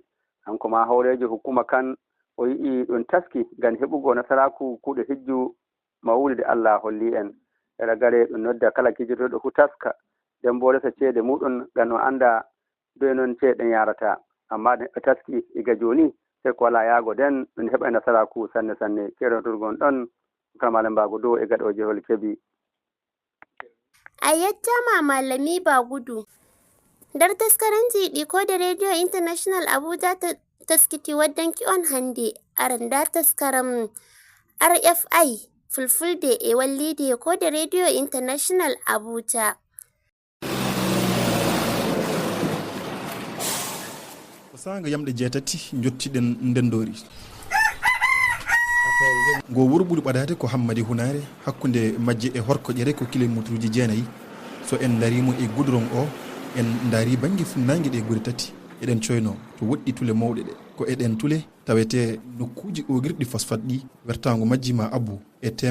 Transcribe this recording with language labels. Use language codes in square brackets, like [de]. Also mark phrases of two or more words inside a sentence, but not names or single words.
[ff] Hanko ma hawrejo hukuma kan o yi'i ɗum taski ngam heɓugo nasaraku kuuɗe hijju mawulide Allah holli en e ragare ɗum nodda kala kijjotoɗo fu taska nden bo resa ceede muɗum ngam o anda doy noon ceeɗen yarata amma neɗɗo taski iga joni sai ko wala yaago den ɗum heɓa nasaraku sanne sanne keroturgon ɗon kamalen mbago dow e gaɗo jehol Kebbi. A yettama Malami Bagudu. Dar taskaranji ɗiko da Radio International Abuja taskiti waddanki on hande aranda taskaram RFI fulfulde e wallide ko da Radio International Abuja. Sanga yamɗe jeetati jottiɗen ndendori go wuro ɓuuri ɓadade ko Hammadi Hunare hakkude majje e Horko Ƴere ko kilométre uji 9 so en darimo e goudron o en daari banggue funnague ɗe guure tati eɗen coyno to woɗɗi tule mawɗe ɗe ko eɗen tule tawete nokkuji ogirɗi phosphate ɗi wertago majjima abbu e